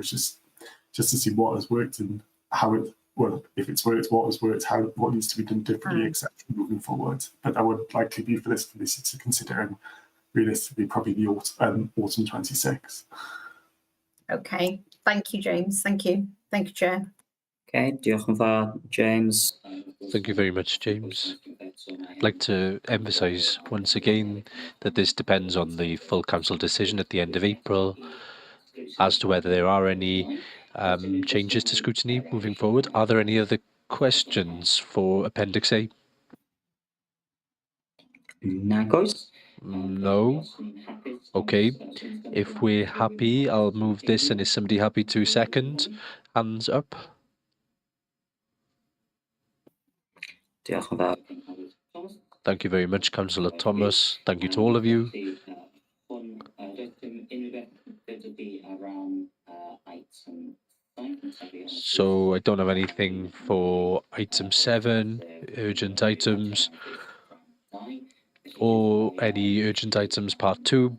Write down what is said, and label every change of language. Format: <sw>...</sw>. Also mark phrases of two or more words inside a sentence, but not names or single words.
<en>Just to see what has worked and how it, well, if it's worked, what has worked, what needs to be done differently, etc. moving forward. But that would likely be for this committee to consider, and realistically probably the autumn 26. Okay, thank you, James. Thank you, Chair.</en> <cy>Okay, diolch yn fawr, James.</cy> <en>Thank you very much, James. I'd like to emphasise once again that this depends on the full council decision at the end of April as to whether there are any changes to scrutiny moving forward. Are there any other questions for Appendix A?</en> <cy>Nag oes.</cy> <en>No. Okay. If we're happy, I'll move this, and is somebody happy to second? Hands up.</en> <cy>Diolch yn fawr.</cy> <en>Thank you very much, Councillor Thomas. Thank you to all of you. So I don't have anything for item 7, urgent items, or any urgent items part 2.</en>